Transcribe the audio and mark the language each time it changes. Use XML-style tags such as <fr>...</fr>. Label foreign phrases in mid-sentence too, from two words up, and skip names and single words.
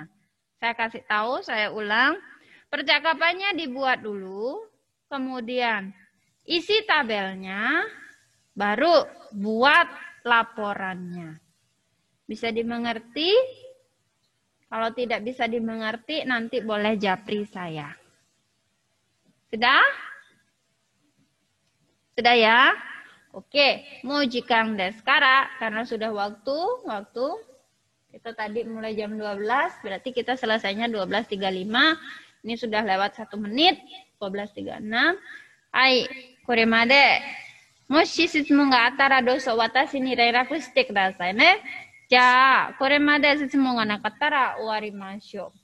<id>Saya kasih tahu, saya ulang. Percakapannya dibuat dulu, kemudian isi tabelnya, baru buat laporannya. Bisa dimengerti? Kalau tidak bisa dimengerti, nanti boleh japri saya. Sudah? Sudah ya?</id> <ja>Oke, もう時間ですから,</ja> <id>karena sudah waktu. Kita tadi mulai jam 12, berarti kita selesainya 12.35. Ini sudah lewat 1 menit, 12.36.</id> <ja>はい、これまで. もし質問があったらどうぞ私に連絡してくださいね。じゃあ、これまで質問がなかったら終わりましょう。</ja>